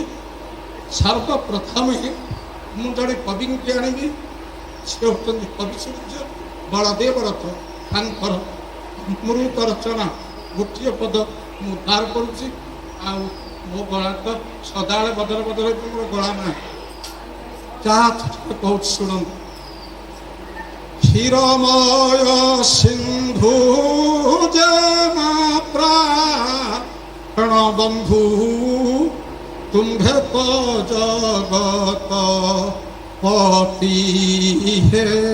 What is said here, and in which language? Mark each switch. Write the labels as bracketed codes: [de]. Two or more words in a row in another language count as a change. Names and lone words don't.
[or] ସର୍ବପ୍ରଥମେ ମୁଁ ଜଣେ କବିଙ୍କୁ ଆଣିବି, ସେ ହେଉଛନ୍ତି କବି ସୂର୍ଯ୍ୟ ବଳଦେବ ରଥ। ତାଙ୍କର ଅମୃତ ରଚନା ଗୋଟିଏ ପଦ ମୁଁ ଉଦ୍ଧାର କରୁଛି, ଆଉ ମୋ ଗଳା ତ ସଦାବେଳେ ବଦଳ ବଦଳ ହେଇକି ମୋର ଗଳା ନାହିଁ। ଯାହା କହୁଛି ଶୁଣନ୍ତୁ। କ୍ଷୀରମୟ ସିନ୍ଧୁ ଯେ ପ୍ରାଣ ବନ୍ଧୁ ତୁମ୍ଭେ ତୋ ଜଗତ ପତି ହେ